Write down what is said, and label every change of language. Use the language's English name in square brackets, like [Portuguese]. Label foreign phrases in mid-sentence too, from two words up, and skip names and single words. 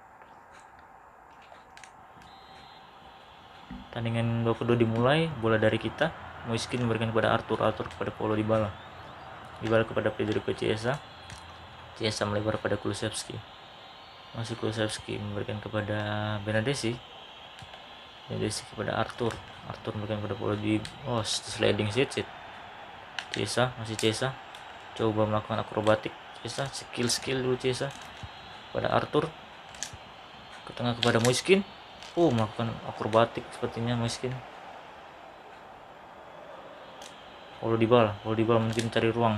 [Indonesian] Tandingan babak kedua dimulai, bola dari kita. Moiskin memberikan kepada Arthur kepada Paulo Dybala. Dybala kepada Federico Chiesa. Chiesa melebar pada Kulusevski. Masih Kulusevski memberikan kepada Benedesi. Benedesi kepada Arthur memberikan kepada Paulo Dybala. [English] Sliding sit. [Indonesian] Chiesa, masih Chiesa. Coba melakukan akrobatik. Chiesa, skill dulu Chiesa. Pada Arthur. Ke tengah kepada Moiskin. Melakukan akrobatik sepertinya Moiskin. Paulo Dybala mungkin cari ruang.